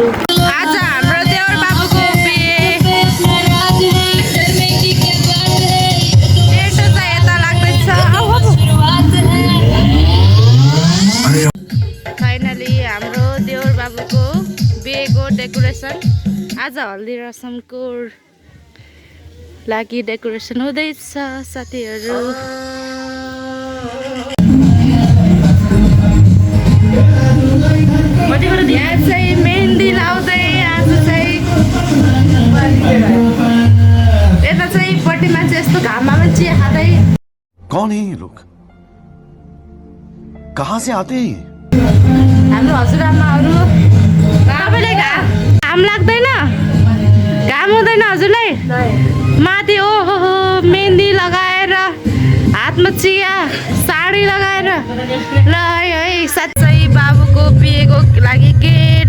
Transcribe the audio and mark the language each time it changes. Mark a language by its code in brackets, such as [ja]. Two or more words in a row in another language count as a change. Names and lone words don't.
[ne] आज हाम्रो देवर बाबुको फाइनली हाम्रो देवर बाबुको बिहेको डेकोरेसन आज हल्दी रसमको लागि डेकोरेसन हुँदैछ साथीहरू। यहाँ चाहिँ मेहन्दी लाउँदै आज चाहिँ यता चाहिँ पट्टि मान्छे यस्तो घाममा चिया खाँदै। [hi] कौन है ये लोग, कहाँ से आते हैं? [ne] हाम्रो हजुरआमाहरू तपाईँले घाम लाग्दैन, घाम हुँदैन हजुरलाई? माथि ओहो मेहन्दी लगाएर हातमा चिया साडी लगाएर ल है साँच्चै बाबुको बिहेको लागि गेट।